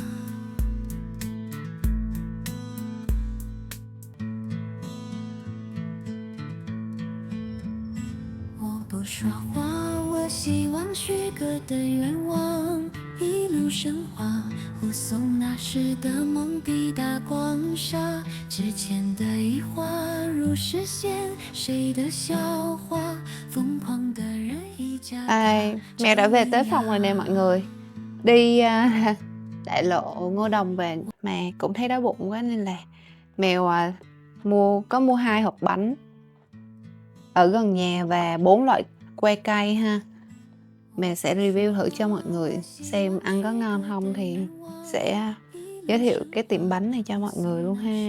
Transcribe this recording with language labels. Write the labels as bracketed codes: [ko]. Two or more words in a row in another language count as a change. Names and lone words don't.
[zh] 我不说话，我希望许个的愿望一路升华，护送那时的梦抵达光沙，之前的疑惑如实现，谁的笑话？疯狂的人已加大。 [vi] Mèo đã về tới phòng rồi nè mọi người. Đi đại lộ Ngô Đồng về mà cũng thấy đói bụng quá nên là mèo có mua 2 hộp bánh ở gần nhà và 4 loại que cay ha. Mèo sẽ review thử cho mọi người xem ăn có ngon không thì sẽ giới thiệu cái tiệm bánh này cho mọi người luôn ha.